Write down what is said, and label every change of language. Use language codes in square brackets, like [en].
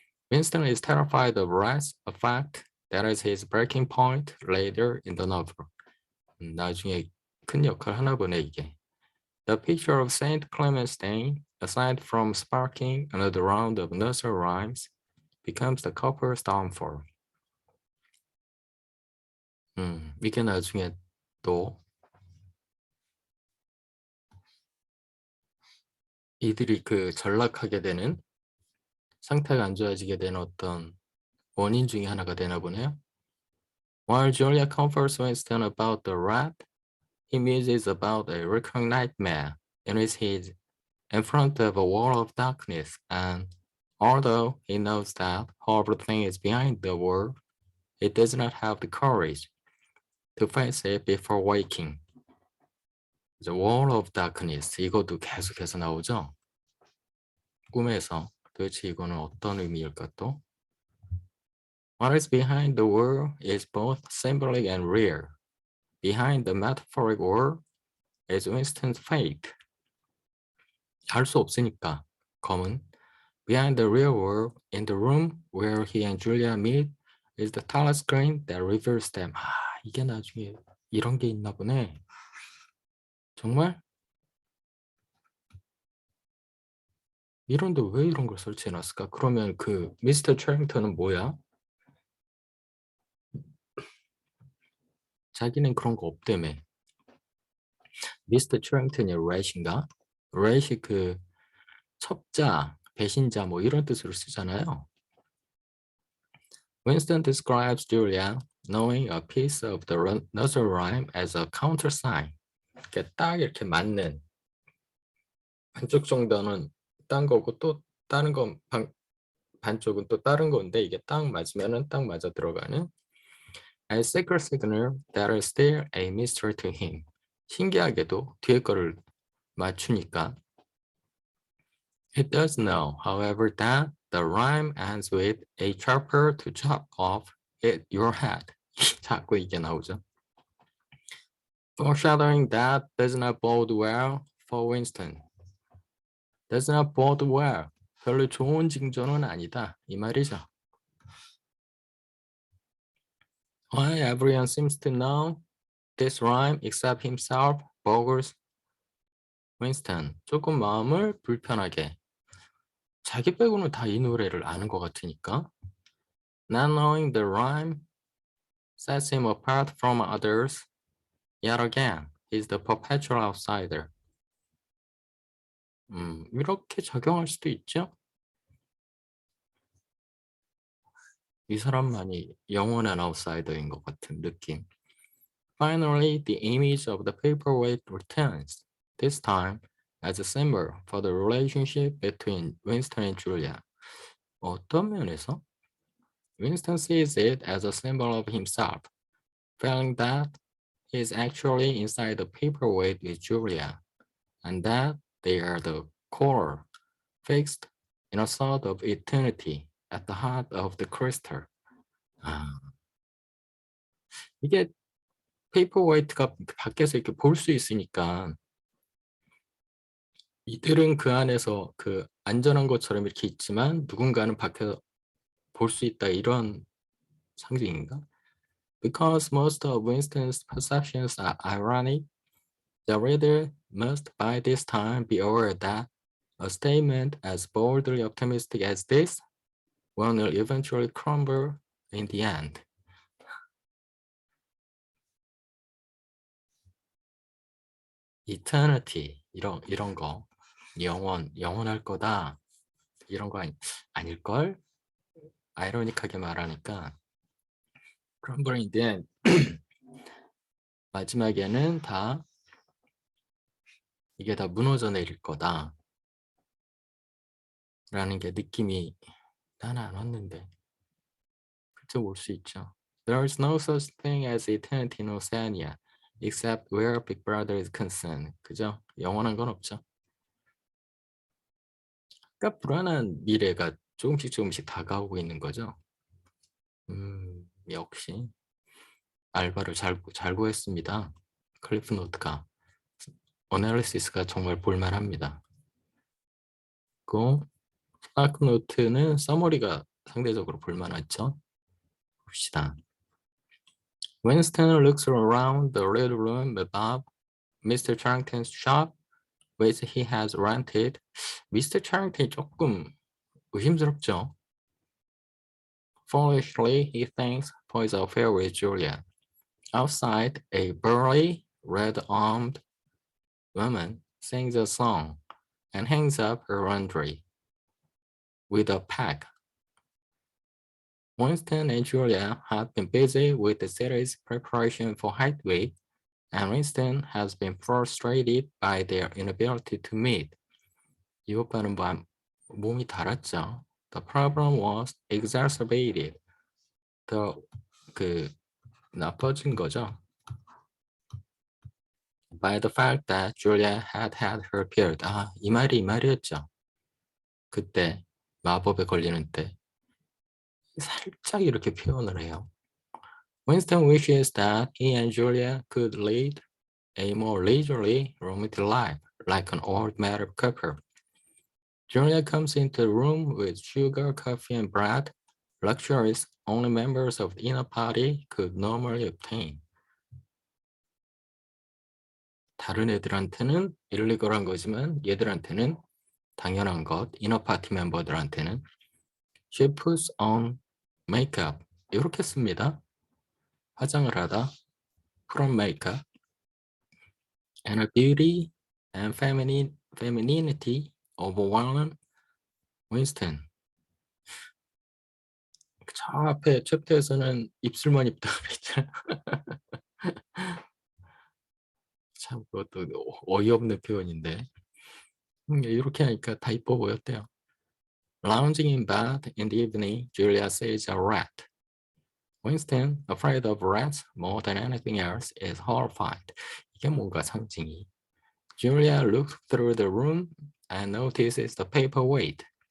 [en] Winston is terrified of rats, a fact that is his breaking point later in the novel. [ko] 나중에 큰 역할 하나 보네 이게. [en] The picture of Saint Clement's Day, aside from sparking another round of nursery rhymes, becomes the couple's downfall. [ko] 이게 나중에 또 이들이 그 전락하게 되는 상태가 안 좋아지게 되는 어떤 원인 중에 하나가 되나 보네요. [en] While Julia comforts Winston about the rat, he muses about a recurring nightmare in his head in front of a wall of darkness, and although he knows that horrible thing is behind the wall, he does not have the courage to face it before waking. The wall of darkness, [ko] 이것도 계속해서 나오죠? 꿈에서 도대체 이거는 어떤 의미일까 또? [en] What is behind the wall is both symbolic and real. Behind the metaphoric wall is Winston's fate. [ko] 알 수 없으니까 검은. [en] Behind the real wall, in the room where he and Julia meet, is the tall screen that reveals them. [ko] 이게 나중에 이런 게 있나 보네. 정말? 이런데 왜 이런 걸 설치해놨을까? 그러면 그 미스터 트랭턴은 뭐야? 자기는 그런 거 없다며. 미스터 트랭턴이 렛인가? 렛이 그 첩자, 배신자 뭐 이런 뜻으로 쓰잖아요. [en] Winston describes Julia knowing a piece of the nursery rhyme as a countersign. [ko] 이렇게 딱 이렇게 맞는 반쪽 정도는 딴 거고 또 다른 건 반쪽은 또 다른 건데 이게 딱 맞으면은 딱 맞아 들어가는 [en] a secret signal that is still a mystery to him. [ko] 신기하게도 뒤에 거를 맞추니까 [en] It does know, however, that the rhyme ends with a chopper to chop off your head. [ko] 자꾸 이게 나오죠. [en] Foreshadowing that does not bode well for Winston. Does not bode well. [ko] 별로 좋은 징조는 아니다. 이 말이죠. [en] Why everyone seems to know this rhyme except himself, boggles Winston. [ko] 조금 마음을 불편하게. 자기 빼고는 다 이 노래를 아는 것 같으니까. [en] Not knowing the rhyme sets him apart from others. Yet again, he's the perpetual outsider. [ko] 이렇게 적용할 수도 있죠. 이 사람만이 영원한 아웃사이더인 것 같은 느낌. [en] Finally, the image of the paperweight returns, this time as a symbol for the relationship between Winston and Julia. [ko] 어떤 면에서? [en] Winston sees it as a symbol of himself, feeling that he is actually inside the paperweight with Julia, and that they are the core, fixed in a sort of eternity at the heart of the crystal. [ko] 이게 페이퍼웨이트가 밖에서 이렇게 볼 수 있으니까 이들은 그 안에서 그 안전한 것처럼 이렇게 있지만 누군가는 밖에서 볼 수 있다 이런 상징인가? [en] Because most of Winston's perceptions are ironic, the reader must by this time be aware that a statement as boldly optimistic as this one will eventually crumble in the end. [ko] Eternity 이런 거 영원할 거다 이런 거 아닐걸? 아이러니하게 말하니까 [en] crumble in the end [ko] 마지막에는 다 이게 다 무너져 내릴 거다 라는 게 느낌이 나는 안 왔는데 그쪽 올 수 있죠. [en] There is no such thing as eternity in Oceania except where Big Brother is concerned. [ko] 그죠? 영원한 건 없죠. 그러니까 불안한 미래가 조금씩 다가오고 있는 거죠. 역시 알바를 잘 구했습니다. 클리프 노트가 어널리시스가 정말 볼만합니다. 그 스파크 노트는 서머리가 상대적으로 볼만하죠. 봅시다. [en] Winston looks around the little room above Mr. Charrington's shop, which he has rented. Mr. [ko] Charrington이 조금 의심스럽죠. [en] Foolishly, he thinks for his affair with Julia. Outside, a burly, red-armed woman sings a song and hangs up her laundry with a pack. Winston and Julia have been busy with the city's preparation for Height Week, and Winston has been frustrated by their inability to meet. [ko] 이 오빠는 몸이 달았죠. [en] The problem was exacerbated. [ko] 나빠진 거죠. [en] By the fact that Julia had her period. [ko] 이 말이었죠. 그때 마법에 걸리는 때 살짝 이렇게 표현을 해요. [en] Winston wishes that he and Julia could lead a more leisurely, romantic life, like an old married couple. Julia comes into the room with sugar, coffee, and bread, luxuries only members of the inner party could normally obtain. [ko] 다른 애들한테는 일리걸한 거지만 얘들한테는 당연한 것, 이너 파티 멤버들한테는 [en] She puts on makeup. [ko] 이렇게 씁니다. 화장을 하다, [en] put on makeup. And her beauty and femininity overwhelm Winston. [ko] 저 앞에 챕터에서는 입술만 입다 그랬잖아. 참 그것도 어이없는 표현인데 이렇게 하니까 다 이뻐 보였대요. [en] Lounging in bed in the evening, Julia sees a rat. Winston, afraid of rats more than anything else, is horrified. [ko] 이게 뭔가 상징이. [en] Julia looks through the room and notices the paperweight.